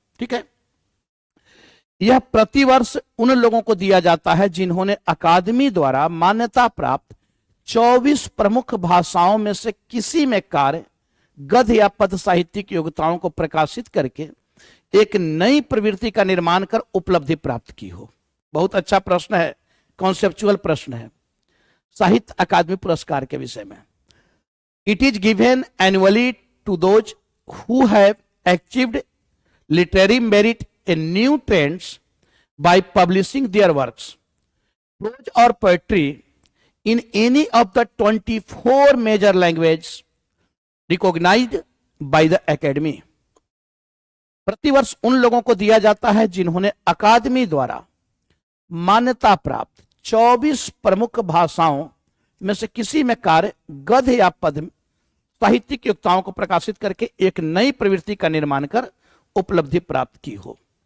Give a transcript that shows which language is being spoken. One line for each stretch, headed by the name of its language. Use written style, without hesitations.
Hindi: ठीक है, यह प्रतिवर्ष उन लोगों को दिया जाता है जिन्होंने अकादमी द्वारा मान्यता प्राप्त 24 प्रमुख भाषाओं में से किसी में कार्य, गद्य या पद साहित्यिक योग्यताओं को प्रकाशित करके एक नई प्रवृत्ति का निर्माण कर उपलब्धि प्राप्त की हो। बहुत अच्छा प्रश्न है, कॉन्सेप्चुअल प्रश्न है साहित्य अकादमी पुरस्कार के विषय में।
English: It is given annually to those who have achieved literary merit in new trends by publishing their works, prose or poetry, in any of the 24 major languages recognized by the academy.
Hindi: प्रतिवर्ष उन लोगों को दिया जाता है जिन्होंने अकादमी द्वारा मान्यता प्राप्त 24 प्रमुख भाषाओं में से किसी में कार्य, गद्य या पद साहित्यिक योग्यताओं को प्रकाशित करके एक नई प्रवृत्ति का निर्माण कर उपलब्धि प्राप्त की हो।